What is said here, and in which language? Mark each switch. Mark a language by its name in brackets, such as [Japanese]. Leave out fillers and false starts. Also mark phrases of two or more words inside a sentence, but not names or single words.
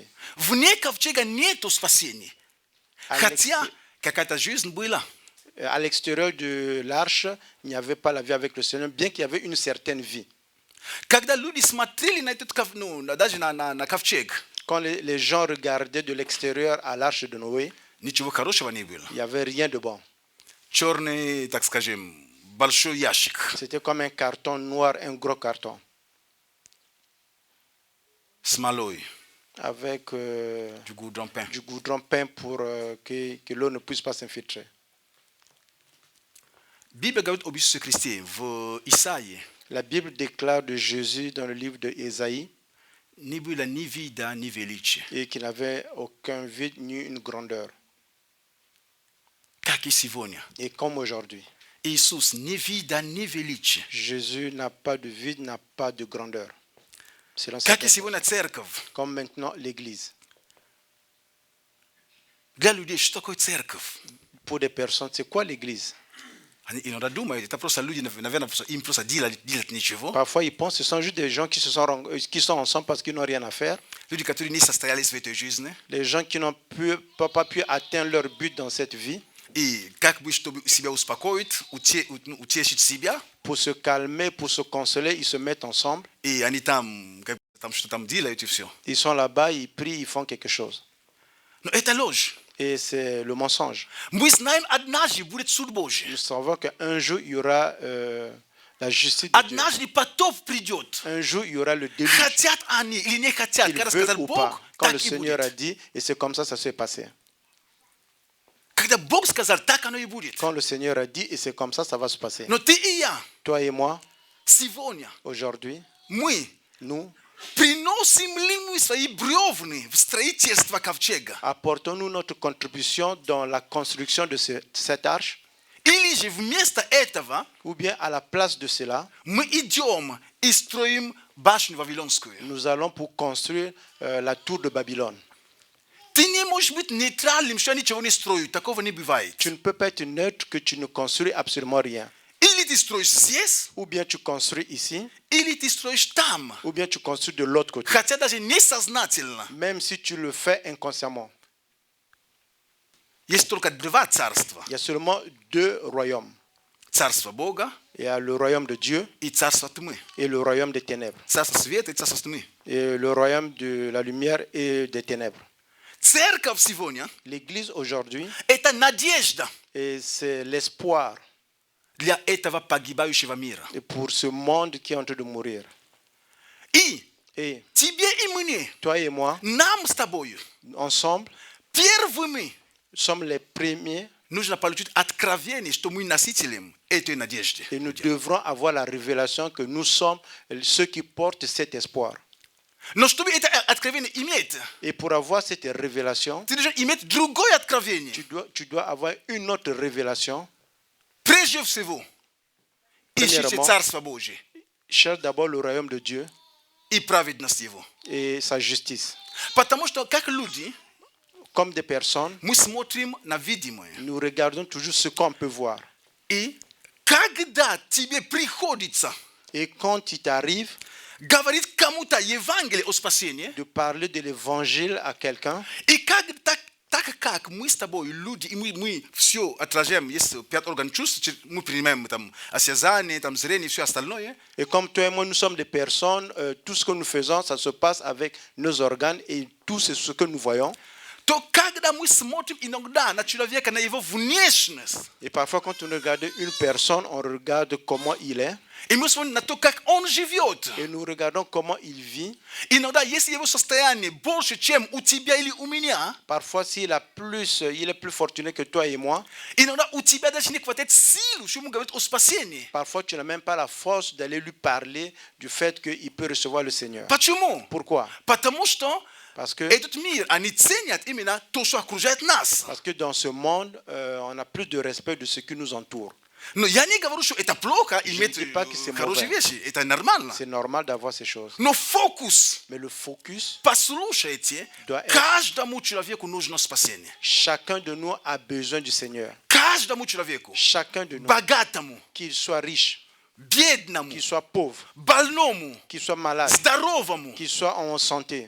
[Russian] Вне ковчега нету спасения. Хотя какая-то жизнь была. [French] À l'extérieur de l'arche, il n'y avait pas la vie avec le Seigneur, bien qu'il y avait une certaine vie. [Russian] Когда люди смотрели на этот даже на ковчег, [French] Quand les gens regardaient de l'extérieur à l'arche de Noé, [Russian] ничего хорошего не было. [French] il n'y avait rien de bon. [Russian] Черный, так скажем, большой ящик. [French] C'était comme un carton noir, un gros carton, [Russian] Смолой, [French] avec du goudron peint. du goudron peint pour que l'eau ne puisse pas s'infiltrer. [Russian] Библия говорит об Иисусе Христе в Исаии. [French] La Bible déclare de Jésus dans le livre de Ésaïe [Russian] Не было ни вида, ни величия. [French] et qu'il n'avait aucun vide ni une grandeur. [Russian] Как и сегодня. [French] Et comme aujourd'hui, [Russian] Иисус ни вида, ни величия. [French] Jésus n'a pas de vide, n'a pas de grandeur. Selon [Russian] Как и [French] certaines- [Russian] сегодня церковь. [French] Comme maintenant l'Église. [Russian] Для людей, что такое церковь? [French] Pour des personnes, c'est quoi l'Église? [Russian] Они иногда думают, это просто люди, наверное, им просто делать ничего. [French] Parfois, ils pensent que ce sont juste des gens qui sont ensemble parce qu'ils n'ont rien à faire. [Russian] Люди, которые не состоялись в этой жизни. [French] Les gens qui n'ont pas pu atteindre leur but dans cette vie. [Russian] И как бы, чтобы себя успокоить, утешить себя. [French] Pour se calmer, pour se consoler, ils se mettent ensemble. [Russian] И они там что там делают и все. [French] Ils sont là-bas, ils prient, ils font quelque chose. [Russian] Но это ложь. [French] Et c'est le mensonge. [Russian] Мы знаем, однажды будет суд Божий. [French] Nous savons qu'un jour, il y aura la justice de Dieu. [Russian] Однажды потоп придет. [French] Un jour, il y aura le déluge. [Russian] Хотят они или не хотят. [French] Ils [Russian] Когда [French] veulent [Russian] сказал [French] ou [Russian] Бог, [French] pas. Quand le [Russian] так и [French] Seigneur a [Russian] будет. [French] dit, et c'est comme ça s'est passé. [Russian] Когда Бог сказал, так оно и будет. [French] Quand le Seigneur a dit, et c'est comme ça va se passer. [Russian] Но ты и я [French] Toi et moi, [Russian] сегодня, [French] aujourd'hui, [Russian] мы [French] nous [Russian] приносим ли мы свои бревны в строительство ковчега? [French] apportons-nous notre contribution dans la construction de cette arche, [Russian] Или же вместо этого [French] ou bien à la place de cela, [Russian] мы идем и строим башню Вавилонскую? [French] nous allons pour construire la tour de Babylone. [Russian] Ты не можешь быть нейтральным, что я ничего не строю. Такого не бывает. [French] Tu ne peux pas être neutre que tu ne construis absolument rien. [Russian] Или ты строишь здесь, [French] Ou bien tu construis ici, [Russian] или ты строишь там. [French] ou bien tu construis de l'autre côté. [Russian] Хотя даже несознательно. [French] Même si tu le fais inconsciemment. [Russian] Есть только два царства. [French] Il y a seulement deux royaumes. [Russian] Царство Бога [French] Il y a le royaume de Dieu [Russian] и царство тьмы. [French] et le royaume des ténèbres. [Russian] Царство света и царство тьмы. [French] Et le royaume de la lumière et des ténèbres. [Russian] Церковь сегодня [French] L'église aujourd'hui, – [Russian] это надежда [French] et c'est l'espoir [Russian] для этого погибающего мира. [French] et pour ce monde qui est en train de mourir. [Russian] И [French] Et [Russian] тебе и мне, [French] toi et moi, [Russian] нам с тобою, [French] ensemble, [Russian] первыми [French] sommes les premiers [Russian] нужно получить откровение, что мы носителем этой надежды. [French] et nous devrons avoir la révélation que nous sommes ceux qui portent cet espoir. [Russian] Но чтобы это откровение иметь, [French] Et pour avoir cette révélation, [Russian] ты должен иметь другое откровение. [French] tu dois avoir une autre révélation. [Russian] Прежде всего, ищите [French] Premièrement, [Russian] Царство Божие [French] cherche d'abord le royaume de Dieu [Russian] и праведность Его. [French] et sa justice. [Russian] Потому что, как люди, [French] Comme des personnes, [Russian] мы смотрим на видимое. [French] nous regardons toujours ce qu'on peut voir. [Russian] И когда тебе приходится [French] Et quand il t'arrive [Russian] говорить кому-то Евангелие о спасении, [French] de parler de l'évangile à quelqu'un, [Russian] и так как мы с тобой люди, и мы все отражаем, есть 5 органов чувств, мы принимаем там осязание, там зрение, все остальное, [French] et comme toi et moi nous sommes des personnes, tout ce que nous faisons, ça se passe avec nos organes et tout ce que nous voyons. [Russian] то когда мы смотрим иногда на человека, на его внешность, [French] Et parfois quand on regarde une personne, on regarde comment il est [Russian] и мы смотрим на то, как он живет, [French] et nous regardons comment il vit. [Russian] иногда, если его состояние больше, чем у тебя или у меня, [French] Parfois s'il a plus, il est plus fortuné que toi et moi. [Russian] иногда у тебя даже не хватает сил, чтобы ему говорить о спасении. [French] Parfois tu n'as même pas la force d'aller lui parler du fait qu'il peut recevoir le Seigneur. [Russian] Почему? [French] Pourquoi? [Russian] Потому что [French] Parce que [Russian] этот мир, они ценят именно то, что окружает нас. [French] dans ce monde, on a plus de respect de ce qui nous entoure. [Russian] Но я не говорю, что это плохо, иметь [French] dis pas que c'est [Russian] хорошие [French] mauvais. [Russian] вещи. Это нормально. [French] C'est normal d'avoir ces choses. [Russian] Но фокус, [French] Mais le focus, [Russian] послушайте, [French] doit être- [Russian] каждому человеку нужно спасение. [French] chacun de nous a besoin du Seigneur. [Russian] Каждому человеку. [French] Chacun de nous, [Russian] Богатому, [French] qu'il soit riche, [Russian] бедному, [French] qu'il soit pauvre, [Russian] больному, [French] qu'il soit malade, [Russian] здоровому, [French] qu'il soit en santé,